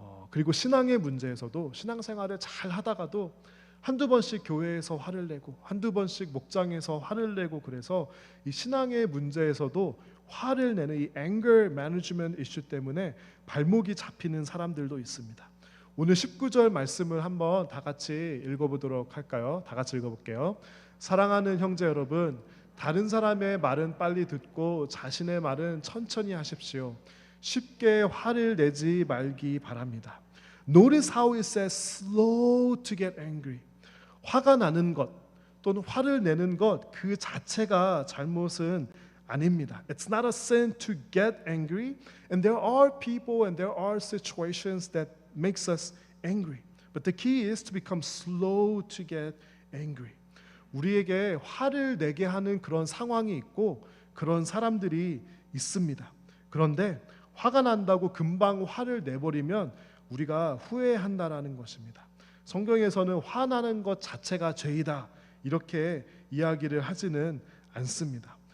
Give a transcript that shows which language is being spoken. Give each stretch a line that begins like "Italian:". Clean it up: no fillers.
Korean: 그리고 신앙의 문제에서도, 신앙생활을 잘 하다가도 한두 번씩 교회에서 화를 내고 한두 번씩 목장에서 화를 내고, 그래서 이 신앙의 문제에서도 화를 내는 이 anger management 이슈 때문에 발목이 잡히는 사람들도 있습니다. 오늘 19절 말씀을 한번 다 같이 읽어보도록 할까요? 다 같이 읽어볼게요. 사랑하는 형제 여러분, 다른 사람의 말은 빨리 듣고 자신의 말은 천천히 하십시오. 쉽게 화를 내지 말기 바랍니다.
English: Notice how it says slow to get angry.
Korean: 화가 나는 것 또는 화를 내는 것 그 자체가 잘못은 아닙니다.
English: It's not a sin to get angry, and there are people and there are situations that makes us angry. But the key is to become slow to get angry.
Korean: 우리에게 화를 내게 하는 그런 상황이 있고 그런 사람들이 있습니다. 그런데 화가 난다고 금방 화를 내버리면 우리가 후회한다라는 것입니다. 성경에서는 화나는 것 자체가 죄이다 이렇게 이야기를 하지는 않습니다.